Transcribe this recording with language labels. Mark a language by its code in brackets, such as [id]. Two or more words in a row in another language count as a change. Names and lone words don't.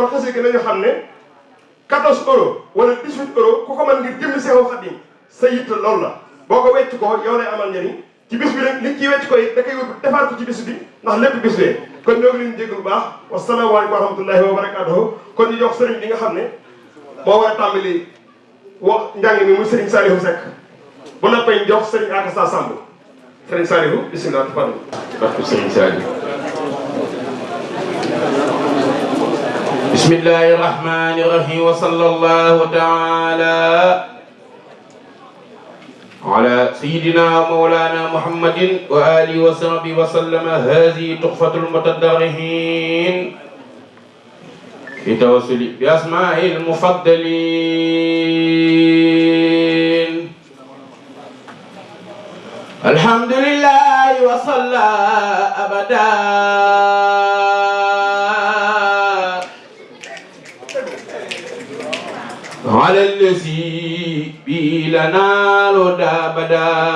[wo] xasida gi nañu xam ne 14 euros wala 18 euros ku ko mën ngir jëmmi Seexul Xadiim sa yitte loolu la boo ko wecc ko yow lay amal njëriñ ci bis bi nag liñ ciy wecc ko it da koy wut defaat ko ci bis bi ndax lépp bis bee kon ñoo ngi leen jégg bu baax [ar] والسلام عليكم ورحمة الله وبركاته [wo] kon ñu jox sëriñ bi nga xam ne moo war a tàmbali wax njàng mi muy sëriñ Saliou Seck bu noppee ñu jox sëriñ Akassa Samb sëriñ Saliou [ar] بسم الله تفضل barke sëriñ Saliou بسم الله الرحمن الرحيم وصلى الله تعالى على سيدنا مولانا محمد وآله وصحبه وسلم. هذه تحفة المتدرعين في توسل بأسماء المفضلين. الحمد لله وصلى أبدا على الذي به لنا الهدى بدا.